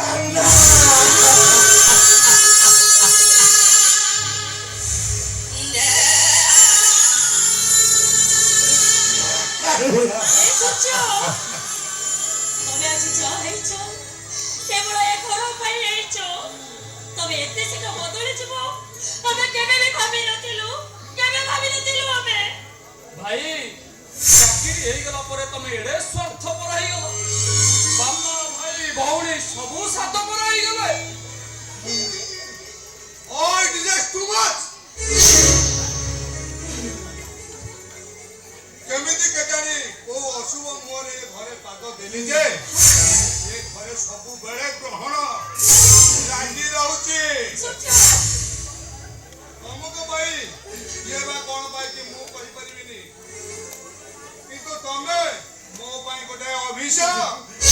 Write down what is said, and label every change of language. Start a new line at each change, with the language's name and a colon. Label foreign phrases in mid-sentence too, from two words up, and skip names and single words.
Odia: ତମେ ଆଜି ଯାହା ହେଇଛ କେବଳ ଏ ଘର ପାଇଁ ହେଇଛ। ତମେ ଏତେ ଶୀଘ୍ର ବଦଳି ଯିବ ଆମେ କେବେ ବି ଭାବିନଥିଲୁ, କେବେ ଭାବିନଥିଲୁ ଆମେ। ଭାଇ ଚାକିରି ହେଇଗଲା ପରେ ତମେ ଏଡେ ସ୍ୱାର୍ଥପର ହେଇଗଲ, ବାପା ଭାଇ ଭଉଣୀ ସବୁ ସାତପର ହେଇଗଲେ।
English: Oh, it is just too much.
Odia: କେମିତି କେଜାଣି କୋଉ ଅଶୁଭ ମୁହଁରେ ଘରେ ପାଦ ଦେଲି ଯେ ଏ ଘରେ ସବୁବେଳେ ଗ୍ରହଣ ଲାଗି ରହୁଛି। ତମକୁ ପାଇଁ ଇଏ ବା କଣ ପାଇଛି ମୁଁ କହିପାରିବିନି, କିନ୍ତୁ ତମେ ମୋ ପାଇଁ ଗୋଟେ ଅଭିଶାପ।